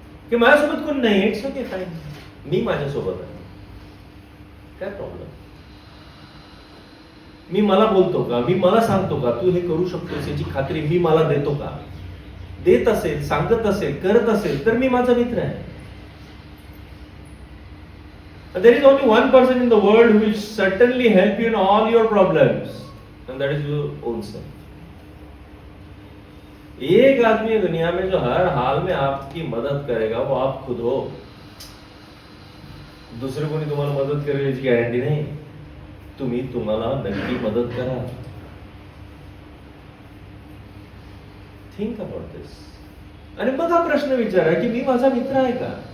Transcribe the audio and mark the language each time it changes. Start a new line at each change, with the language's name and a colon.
Marathi: की माझ्यासोबत कोण नाही, इट्स ओके फाईन, मी माझ्यासोबत आहे, काय प्रॉब्लेम. मी मला बोलतो का, मी मला सांगतो का तू हे करू शकतोस याची खात्री मी मला देतो का, देत असेल, सांगत असेल, करत असेल तर मी माझा मित्र आहे.
English: There is only one person in the world who will certainly help you in all your problems, and that is your own self.
Hindi: एक आदमी दुनिया में जो हर हाल में आपकी मदद करेगा वो आप खुद हो.
Marathi: दुसरे कोणी तुम्हाला मदत करेल याची गॅरंटी नाही. तुम्ही तुम्हाला नक्की मदत करा.
English: Think about this.
Marathi: आणि मग हा प्रश्न विचारा की मी माझा मित्र आहे का.